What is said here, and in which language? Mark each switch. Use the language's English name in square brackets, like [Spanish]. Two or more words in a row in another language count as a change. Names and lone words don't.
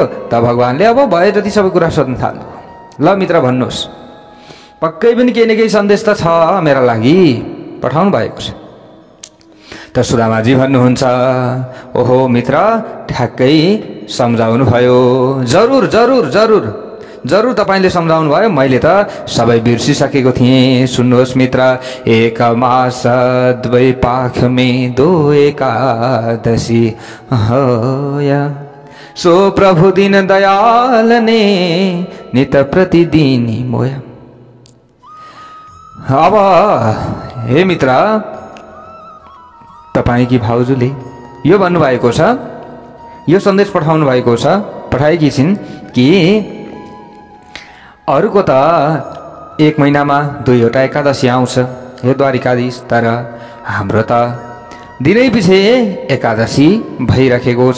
[Nepali] त भगवानले अब भए जति सबै कुरा सोध्न थाल्नुभयो। ल मित्र, भन्नुहोस्, पक्कै पनि केही न केही सन्देश त छ मेरा लागि, पठाउनु भएको छ। त सुदामाजी भन्नुहुन्छ, ओहो मित्र, ठ्याक्कै सम्झाउनु भयो। जरुर जरुर जरुर जरुर तपाईँले सम्झाउनु भयो, मैले त सबै बिर्सिसकेको थिएँ। सुन्नुहोस् मित्र, [Hindi] एक मास द्वै पाख में दो एकादशी होया, सो प्रभु दिन दयाल ने नित प्रतिदिन मोया। [Nepali] अब हे मित्र, तपाईकी भाउजूले यो भन्नुभएको छ, यो सन्देश पठाउनु भएको छ, पठाएकी छिन् कि अरूको त एक महिनामा 2वटा एकादशी आउँछ, हे द्वारिकाधीश, तर हाम्रो त दिनै पछि एकादशी भइरहेको छ।